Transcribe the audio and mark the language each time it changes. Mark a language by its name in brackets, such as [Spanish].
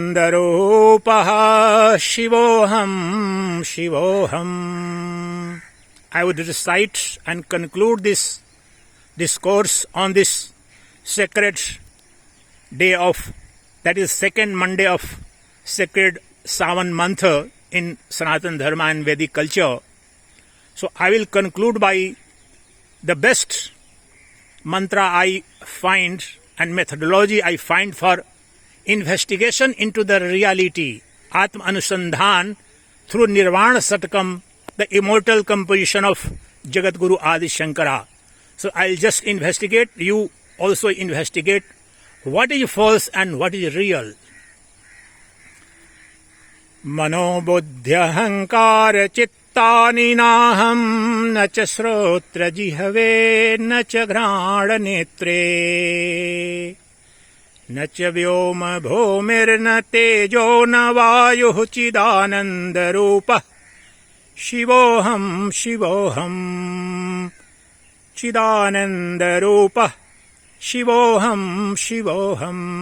[Sanskrit] Chidanandarupaha Shivoham Shivoham. [English] I would recite and conclude this discourse on this sacred day of, that is second Monday of sacred Savan month in Sanatana Dharma and Vedic culture. So I will conclude by the best mantra I find and methodology I find for investigation into the reality, Atma Anusandhan, through Nirvana Satakam, the immortal composition of Jagat Guru Adi Shankara. So I'll just investigate, you also investigate what is false and what is real. [Sanskrit] Mano buddhya hankara chittani naham na cha srotra jihave na cha grana netre na cha vyoma bhumir na tejo na vayuh chidananda rupa Shivoham Shivoham Chidananda rupa Shivoham Shivoham.